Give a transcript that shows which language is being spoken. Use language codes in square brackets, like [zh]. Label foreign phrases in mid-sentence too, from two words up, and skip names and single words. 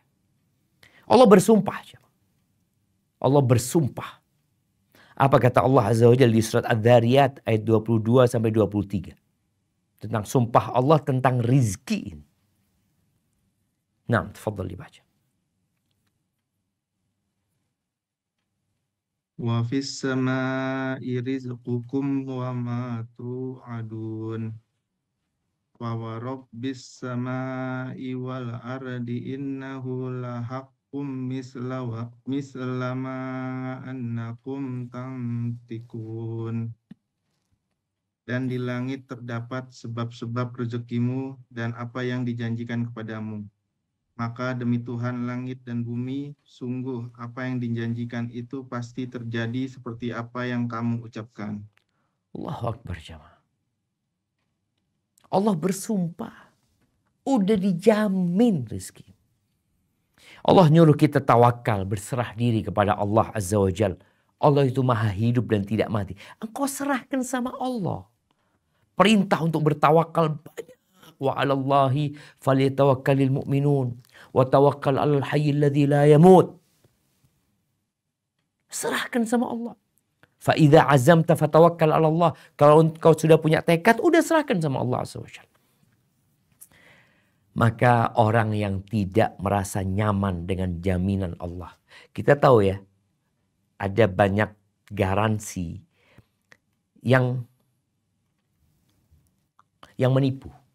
[id] Allah bersumpah. Allah bersumpah. Apa kata Allah [ar] عز وجل [id] di surat Adz-Dzariyat ayat 22 sampai 23. Tentang sumpah Allah tentang rizki ini. Nah, tafadhal dibaca. [ar] وفي السماء رزقكم وما توعدون. ورب السماء والأرض إنه لحق مثل ما أنكم تنطقون. [id] Dan di langit terdapat sebab-sebab rezekimu dan apa yang dijanjikan kepadamu. Maka demi Tuhan langit dan bumi, sungguh apa yang dijanjikan itu pasti terjadi seperti apa yang kamu ucapkan. [ar] الله أكبر [id] jamaah. Allah bersumpah. Udah dijamin rezeki. Allah nyuruh kita tawakal, berserah diri kepada Allah [ar] عز وجل. [id] Allah itu maha hidup dan tidak mati. Engkau serahkan sama Allah. Perintah untuk bertawakal banyak. [ar] وعلى الله فليتوكل المؤمنون. وتوكل على الحي الذي لا يموت. [id] Serahkan sama Allah. [ar] فإذا عزمت فتوكل على الله. [id] Kalau engkau sudah punya tekad, udah serahkan sama Allah [ar] عز وجل. [id] Maka orang yang tidak merasa nyaman dengan jaminan Allah. Kita tahu ya, ada banyak garansi yang menipu.